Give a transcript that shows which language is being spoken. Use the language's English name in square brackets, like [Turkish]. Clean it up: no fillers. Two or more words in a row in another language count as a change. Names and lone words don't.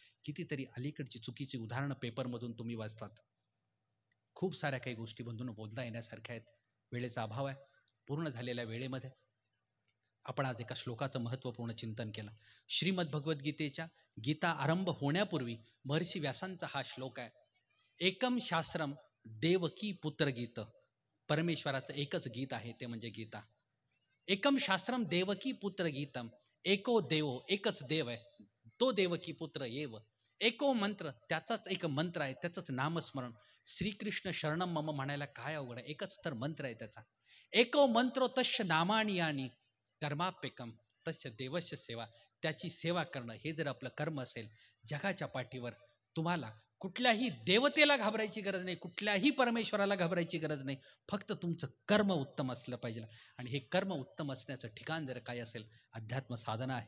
[Marathi] कितीतरी अलीकडची चुकीची उदाहरणं पेपरमधून तुम्ही वाचतात. खूप साऱ्या काही गोष्टी बंधून बोलता येण्यासारख्या आहेत. वेळेचा अभाव आहे. पूर्ण झालेल्या वेळेमध्ये आपण आज एका श्लोकाचं महत्त्वपूर्ण चिंतन केलं. श्रीमद भगवद्गीतेच्या गीता आरंभ होण्यापूर्वी महर्षी व्यासांचा हा श्लोक आहे. [Sanskrit] एकम शास्त्रम देवकी पुत्र गीत. [Marathi] परमेश्वराचं एकच गीत आहे, ते म्हणजे गीता. [Sanskrit] एकम शास्त्रम देवकी पुत्र गीतम. एको देव, [Marathi] एकच देव आहे, तो देवकी पुत्र येव. [Sanskrit] एको मंत्र, [Marathi] त्याचाच एक मंत्र आहे, त्याचंच नामस्मरण. [Sanskrit] श्रीकृष्ण शरणम मम [Marathi] म्हणायला काय अवघड आहे? एकच तर मंत्र आहे त्याचा. [Sanskrit] एको मंत्रो तस्य नामानी यानी कर्माप्यकम तस्य देवस्य सेवा. [Marathi] त्याची सेवा करणं हे जर आपलं कर्म असेल, जगाच्या पाठीवर तुम्हाला कुठल्याही देवतेला घाबरायची गरज नाही, कुठल्याही परमेश्वराला घाबरायची गरज नाही. फक्त तुमचं कर्म उत्तम असलं पाहिजे. आणि हे कर्म उत्तम असण्याचं ठिकाण जर काय असेल, अध्यात्म साधना आहे.